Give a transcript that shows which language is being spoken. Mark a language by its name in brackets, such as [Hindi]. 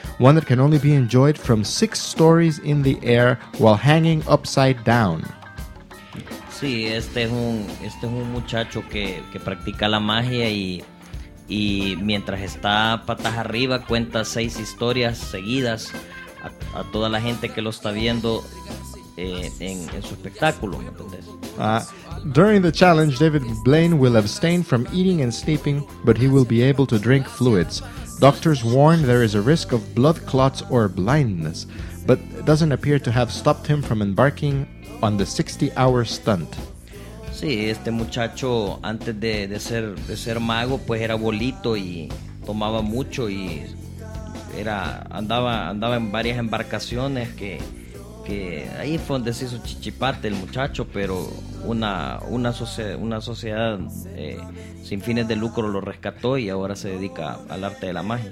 [English] One that can only be enjoyed from 6 stories in the air while hanging upside down. [Spanish] Sí, este es un muchacho que practica la magia y mientras está patas arriba cuenta 6 historias seguidas a toda la gente que lo está viendo en su espectáculo, ¿me entendés? [English] During the challenge, David Blaine will abstain from eating and sleeping, but he will be able to drink fluids. Doctors warn there is a risk of blood clots or blindness, but it doesn't appear to have stopped him from embarking on the 60-hour stunt. [Spanish] Sí, este muchacho antes de ser mago, pues era bolito y tomaba mucho y andaba en varias embarcaciones que ahí fue donde se hizo chichipate el muchacho, pero una sociedad sin fines de lucro lo rescató y ahora se dedica al arte de la magia.